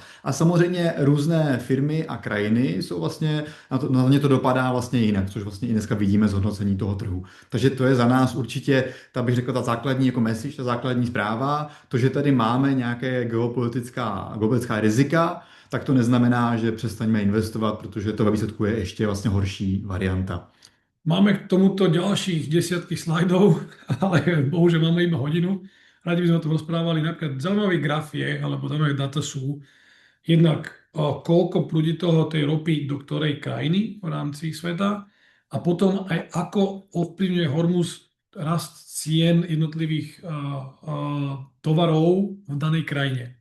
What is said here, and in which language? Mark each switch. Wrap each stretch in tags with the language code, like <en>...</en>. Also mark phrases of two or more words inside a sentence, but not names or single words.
<cs>A samozřejmě různé firmy a krajiny jsou vlastně, na ně to dopadá vlastně jinak, což vlastně i dneska vidíme z hodnocení toho trhu. Takže to je za nás určitě, ta bych řekl, ta základní jako message, ta základní zpráva, to, že tady máme nějaké geopolitická rizika, tak to neznamená, že přestaňme investovat, protože to ve výsledku je ještě vlastně horší varianta.</cs> <sk>Máme k tomuto ďalších desiatky slajdov, ale bohužiaľ máme iba hodinu. Radi by sme o tom rozprávali. Napríklad zaujímavý graf je, alebo zaujímavé dáta sú, jednak koľko prúdi toho tej ropy do ktorej krajiny v rámci sveta a potom aj ako ovplyvňuje Hormuz rast cien jednotlivých tovarov v danej krajine.</sk>